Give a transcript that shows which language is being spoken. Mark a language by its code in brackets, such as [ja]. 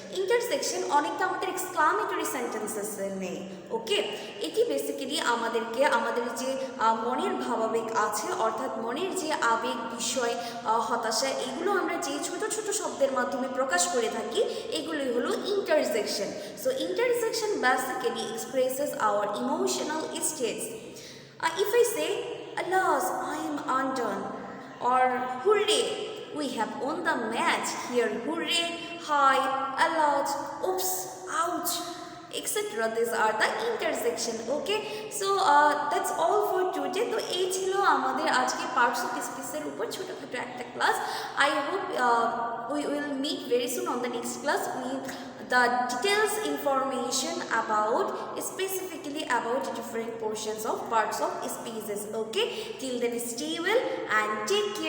[bn] Intersection অনেকটা আমাদের exclamatory sentences নেই। ওকে, এটি বেসিক্যালি আমাদেরকে আমাদের যে মনের ভাবাবেগ আছে, অর্থাৎ মনের যে আবেগ, বিষয়, হতাশা, এগুলো আমরা যে ছোট ছোট শব্দের মাধ্যমে প্রকাশ করে থাকি এগুলোই হলো intersection. [en] So intersection basically expresses our emotional states. If I say, alas, I am undone, or hooray, we have won the match. Here, hooray, hi, alas, oops, ouch, etc. These are the intersection. Okay, so that's all for today. [bn] তো এই ছিল আমাদের আজকে parts of স্পিচের উপর ছোটখাটো একটা class. [en] I hope we will meet very soon on the next class with the details information about specifically about different portions of parts of speeches. Okay, till then stay well and take